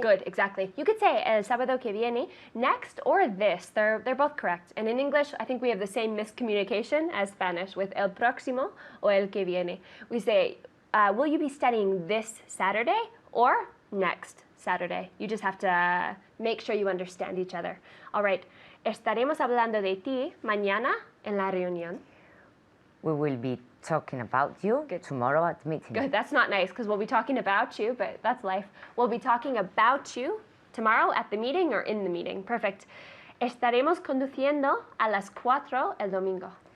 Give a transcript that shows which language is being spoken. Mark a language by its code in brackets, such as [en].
[en] Good, exactly. You could say [es] el sábado que viene, [en] next or this. They're both correct. And in English, I think we have the same miscommunication as Spanish with [es] el próximo [en] or [es] el que viene. [en] We say, will you be studying this Saturday or next Saturday? You just have to make sure you understand each other. All right. [es] Estaremos hablando de ti mañana en la reunión. [en] We will be talking about you tomorrow at the meeting. Good, that's not nice because we'll be talking about you, but that's life. We'll be talking about you tomorrow at the meeting or in the meeting. Perfect. [es] Estaremos conduciendo a las 4 el domingo.